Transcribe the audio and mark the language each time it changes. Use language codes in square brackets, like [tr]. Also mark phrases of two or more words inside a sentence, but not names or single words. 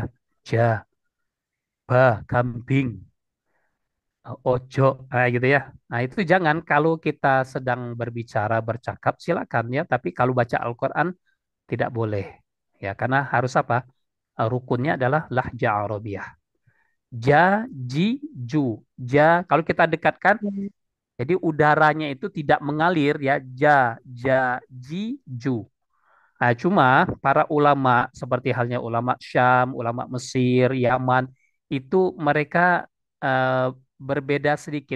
[id] Ja, ba, kambing, ojo, gitu ya. Nah, itu jangan kalau kita sedang berbicara, bercakap silakan ya, tapi kalau baca Al-Qur'an tidak boleh. Ya, karena harus apa? Rukunnya adalah [ar] لهجة عربية. [id] Ja, ji, ju. Ja, kalau kita dekatkan, jadi udaranya itu tidak mengalir ya. Ja, ja, ji, ju. Nah, cuma para ulama seperti halnya ulama Syam, ulama Mesir, Yaman, itu mereka eh, berbeda sedikit.